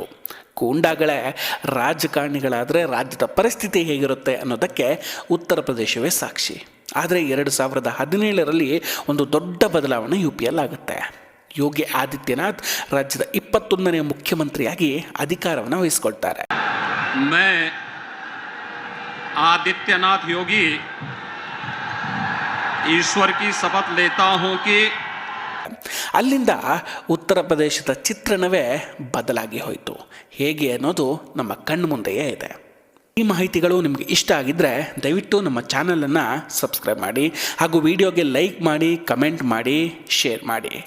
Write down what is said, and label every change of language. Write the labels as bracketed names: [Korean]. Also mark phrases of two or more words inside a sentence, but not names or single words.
[Kannada] ಗೂಂಡಾಗಳೇ ರಾಜಕಾರಣಿಗಳಾದರೆ ರಾಜ್ಯದ ಪರಿಸ್ಥಿತಿ ಹೇಗಿರುತ್ತೆ ಅನ್ನೋದಕ್ಕೆ ಉತ್ತರ ಪ್ರದೇಶವೇ ಸಾಕ್ಷಿ. ಆದರೆ 2017ರಲ್ಲಿ ಒಂದು ದೊಡ್ಡ ಬದಲಾವಣೆ UPಯಲ್ಲಿ ಆಗುತ್ತೆ. ಯೋಗಿ ಆದಿತ್ಯನಾಥ್ ರಾಜ್ಯದ 21ನೇ ಮುಖ್ಯಮಂತ್ರಿಯಾಗಿ ಅಧಿಕಾರವನ್ನು ವಹಿಸಿಕೊಳ್ತಾರೆ. [Hindi] आदित्यनाथ योगी ईश्वर की शपथ लेता हूं कि [Kannada] ಅಲ್ಲಿಂದ ಉತ್ತರ ಪ್ರದೇಶದ ಚಿತ್ರಣವೇ ಬದಲಾಗಿ ಹೋಯಿತು. ಹೇಗೆ ಅನ್ನೋದು ನಮ್ಮ ಕಣ್ಣು ಮುಂದೆಯೇ ಇದೆ. ಈ ಮಾಹಿತಿಗಳು ನಿಮಗೆ ಇಷ್ಟ ಆಗಿದ್ದರೆ ದಯವಿಟ್ಟು ನಮ್ಮ ಚಾನಲನ್ನು ಸಬ್ಸ್ಕ್ರೈಬ್ ಮಾಡಿ ಹಾಗೂ ವಿಡಿಯೋಗೆ ಲೈಕ್ ಮಾಡಿ, ಕಮೆಂಟ್ ಮಾಡಿ, ಶೇರ್ ಮಾಡಿ.